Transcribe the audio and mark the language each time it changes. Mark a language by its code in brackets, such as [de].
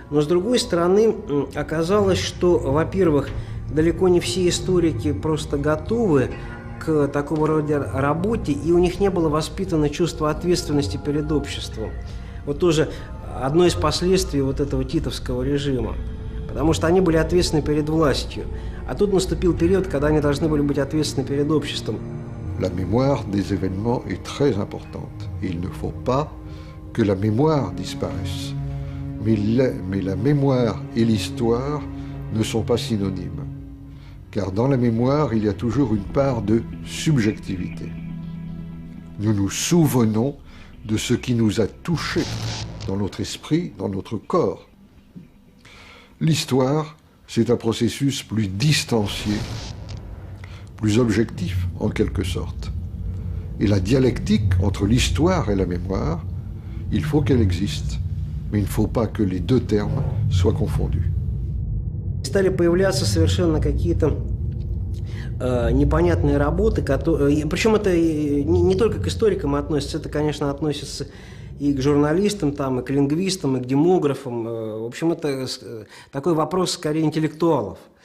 [ru] Но с другой стороны, оказалось, что, во-первых, далеко не все историки просто готовы к такого рода работе, и у них не было воспитано чувство ответственности перед обществом. Вот тоже одно из последствий вот этого титовского режима. Потому что они были ответственны перед властью. А тут наступил период, когда они должны были быть ответственны перед обществом. [fr] La mémoire des événements est très importante. Il ne faut pas que la mémoire disparaisse. Mais la mémoire et l'histoire ne sont pas synonymes. Car dans la mémoire, il y a toujours une part de subjectivité. Nous nous souvenons de ce qui nous a touchés dans notre esprit, dans notre corps. L'histoire, c'est un processus plus distancié, plus objectif en quelque sorte. Et la dialectique entre l'histoire et la mémoire, il faut qu'elle existe, mais il ne faut pas que les deux termes soient confondus. [ru] Стали появляться совершенно какие-то непонятные работы, причем это не только к историкам относится, это, конечно, относится и к журналистам, там, и к лингвистам, и к демографам. В общем, это такой вопрос скорее интеллектуалов.